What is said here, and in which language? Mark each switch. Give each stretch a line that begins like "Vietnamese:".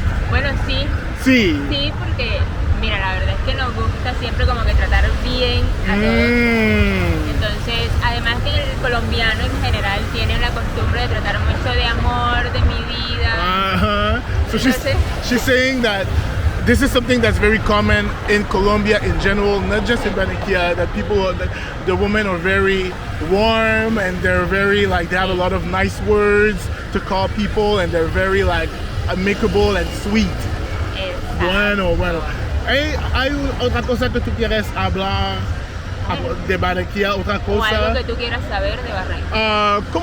Spanish: Bueno, sí. Sí. Sí, porque, mira, la verdad es que nos gusta siempre como que tratar bien a todos. Entonces, además que el colombiano en general tiene la costumbre de tratar mucho de amor, de mi vida.
English: So she's saying that this is something that's very common in Colombia in general, not just in Barranquilla, that the women are very warm and they're very like, they have a lot of nice words to call people and they're very like amicable and sweet.
Spanish: Exacto. Bueno. ¿Hay otra cosa que tú quieres hablar de Barranquilla? ¿Otra cosa? O algo que tú quieras saber de Barranquilla.